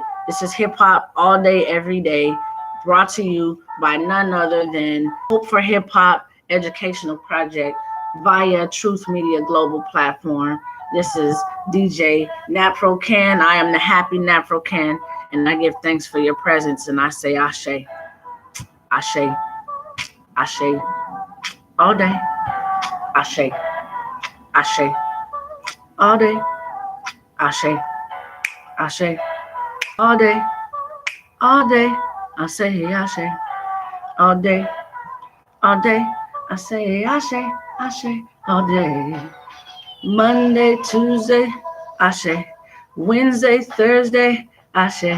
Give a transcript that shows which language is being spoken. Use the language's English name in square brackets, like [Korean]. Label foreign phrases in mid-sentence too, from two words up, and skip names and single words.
[English] This is hip hop all day, every day, brought to you by none other than Hope4HipHop educational project via Truth Media Global Platform. This is DJ Naprocan. I am the happy Naprocan, And I give thanks for your presence. And I say Ashe, Ashe, Ashe, all day. Ashe, Ashe, all day. Ashe, Ashe, all day. All day. I say Ashe, all day. All day. I say Ashe, Ashe, all day. Monday, Tuesday, Ashe. Wednesday, Thursday, Ashe.